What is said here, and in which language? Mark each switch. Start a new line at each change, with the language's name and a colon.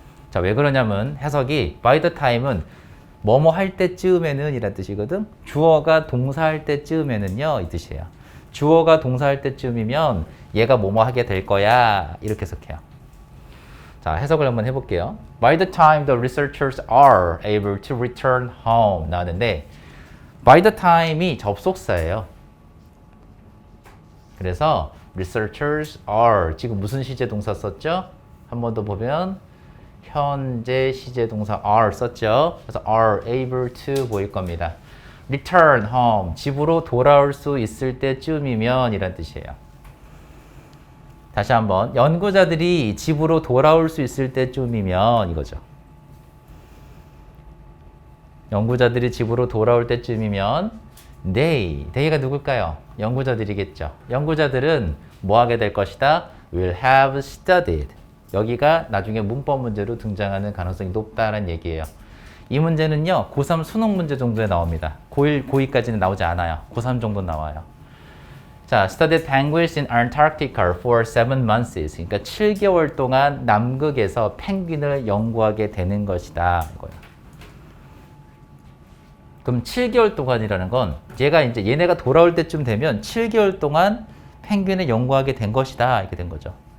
Korean: 자, 왜 그러냐면 해석이 by the time은 뭐뭐 할 때쯤에는 이란 뜻이거든. 주어가 동사할 때쯤에는요 이 뜻이에요. 주어가 동사할 때쯤이면 얘가 뭐뭐 하게 될 거야 이렇게 해석해요. 자, 해석을 한번 해볼게요.
English: By the time the researchers are able to return home
Korean: 나왔는데
English: by the time이
Korean: 접속사예요. 그래서
English: researchers are
Korean: 지금 무슨 시제 동사 썼죠? 한 번 더 보면 현재 시제 동사 are 썼죠. 그래서
English: are able to
Korean: 보일 겁니다.
English: return home,
Korean: 집으로 돌아올 수 있을 때쯤이면 이란 뜻이에요. 다시 한번, 연구자들이 집으로 돌아올 수 있을 때쯤이면 이거죠. 연구자들이 집으로 돌아올 때쯤이면 they가 누굴까요? 연구자들이겠죠. 연구자들은 뭐 하게 될 것이다?
English: will have studied.
Korean: 여기가 나중에 문법 문제로 등장하는 가능성이 높다는 얘기예요. 이 문제는요, 고3 수능 문제 정도에 나옵니다. 고1, 고2까지는 나오지 않아요. 고3 정도 나와요.
English: 자, studied penguins in Antarctica for 7 months.
Korean: 그러니까 7개월 동안 남극에서 펭귄을 연구하게 되는 것이다. 이거예요. 그럼 7개월 동안이라는 건 얘네가 돌아올 때쯤 되면 7개월 동안 펭귄을 연구하게 된 것이다. 이렇게 된 거죠.